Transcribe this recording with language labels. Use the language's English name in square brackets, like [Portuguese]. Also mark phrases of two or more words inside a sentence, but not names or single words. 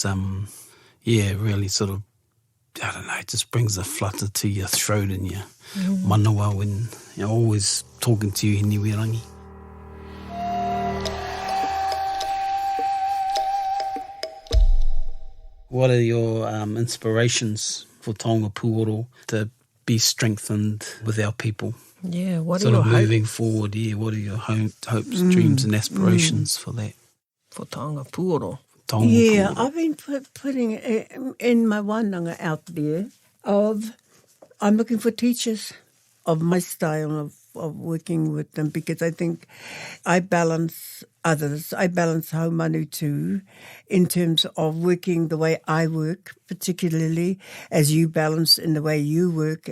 [English] Really sort of, I don't know, it just brings a flutter to your throat and your manawa when you're always talking to you, Hinewirangi. What are your inspirations for [Māori] taonga pūoro [English] to be strengthened with our people? Yeah, what sort are of your moving forward? Yeah, what are your hopes, dreams, and aspirations for that? [Māori] For taonga pūoro. [English] Yeah, I've been putting in my wānanga out there I'm looking for teachers of my style of working with them, because I think I balance others. I balance haumanu too, in terms of working the way I work, particularly as you balance in the way you work.